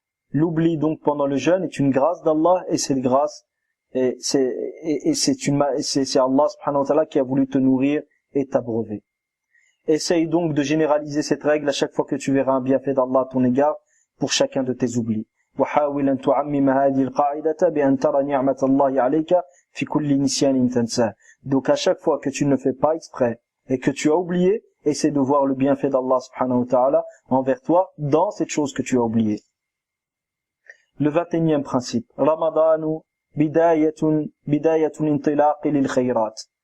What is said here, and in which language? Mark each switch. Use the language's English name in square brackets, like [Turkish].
[French] L'oubli donc pendant le jeûne est une grâce d'Allah, et cette grâce et c'est Allah subhanahu wa ta'ala qui a voulu te nourrir et t'abreuver. Essaye donc de généraliser cette règle à chaque fois que tu verras un bienfait d'Allah à ton égard pour chacun de tes oublis. [Arabic] وحاول أن تعمم هذه القاعدة بأن ترى نعمة الله عليك في كل نسيان تنساه. [French] Donc à chaque fois que tu ne fais pas exprès et que tu as oublié, essaie de voir le bienfait d'Allah subhanahu wa ta'ala envers toi dans cette chose que tu as oubliée. Le 21e principe. [Arabic] Ramadanu bidayatun intilaqi lil khayrat.